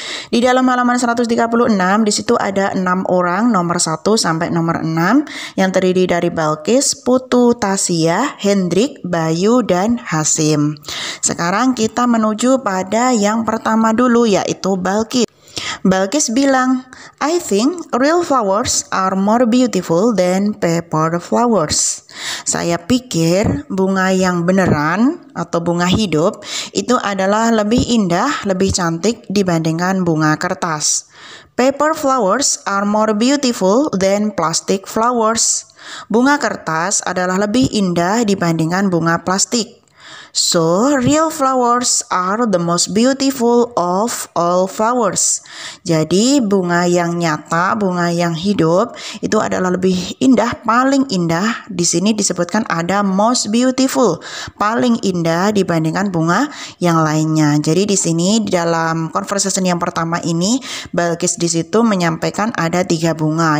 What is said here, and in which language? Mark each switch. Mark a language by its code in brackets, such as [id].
[id] Di dalam halaman 136 di situ ada 6 orang nomor 1 sampai nomor 6 yang terdiri dari Balkis, Putu, Tasya, Hendrik, Bayu, dan Hasim. Sekarang kita menuju pada yang pertama dulu, yaitu Balkis. Balkis bilang, [en] I think real flowers are more beautiful than paper flowers. [id] Saya pikir bunga yang beneran atau bunga hidup itu adalah lebih indah, lebih cantik dibandingkan bunga kertas. [en] Paper flowers are more beautiful than plastic flowers. [id] Bunga kertas adalah lebih indah dibandingkan bunga plastik. [en] So, real flowers are the most beautiful of all flowers. [id] Jadi, bunga yang nyata, bunga yang hidup itu adalah lebih indah, paling indah. Di sini disebutkan ada most beautiful, paling indah dibandingkan bunga yang lainnya. Jadi di sini di dalam conversation yang pertama ini, Balkis di situ menyampaikan ada 3 bunga.